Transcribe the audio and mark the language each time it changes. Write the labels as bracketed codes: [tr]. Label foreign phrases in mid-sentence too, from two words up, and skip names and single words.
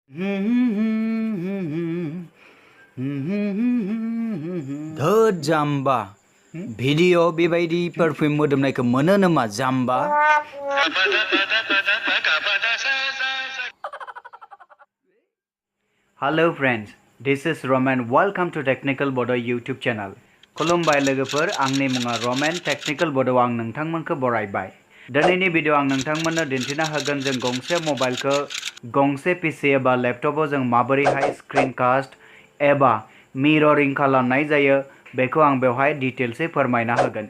[brx] धोद जाम्बा भिडिअ बेबायदि पारफिउम मोदोमनायखौ मोनो नामा जाम्बा? [en] Hello friends, this is Roman. Welcome to Technical Bodo YouTube channel. [brx] खुलुमबाय लोगोफोर, आंनि मुङा रमेन। टेक्निकल बड'आव आं नोंथांमोनखौ बरायबाय। दिनैनि भिडिअ आं नोंथांमोननो दिन्थिना होगोन जों गंसे मबाइलखौ गंसे पीसी एबा लैपटपआव जों माबोरैहाय [en] screen cast [brx] एबा मिररिं खालामनाय जायो बेखौ आं बेवहाय डिटेल्सै फोरमायना होगोन।